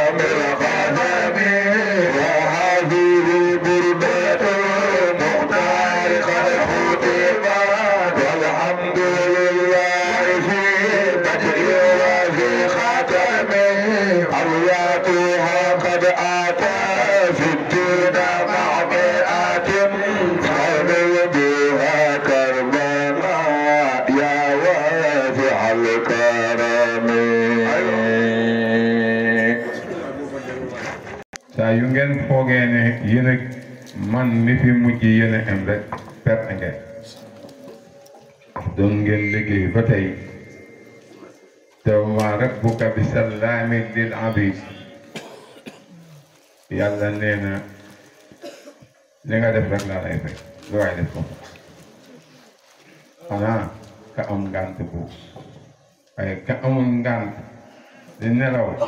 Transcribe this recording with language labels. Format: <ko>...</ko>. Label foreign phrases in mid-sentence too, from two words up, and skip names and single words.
<ar>القدم وهذه بردة مختار قد ختمت والحمد لله في بدء وفي ختم أرواحها قد أتى في الدين مع مئة فاضل بها كربلاء يا واسع الكرم</ar> <wo>saa yu ngeen foogee ne yéen a man mi fi mujj yéen a am rek perte ngeen doon ngeen liggéey ba tey te</wo> <ar>ما ربك بظلام للعبيد</ar> <wo>yàlla nee na li nga def rek laa lay fay lu waay def ko xanaa ka am ngànt bu waaye ka amul ngànt di nelaw</wo>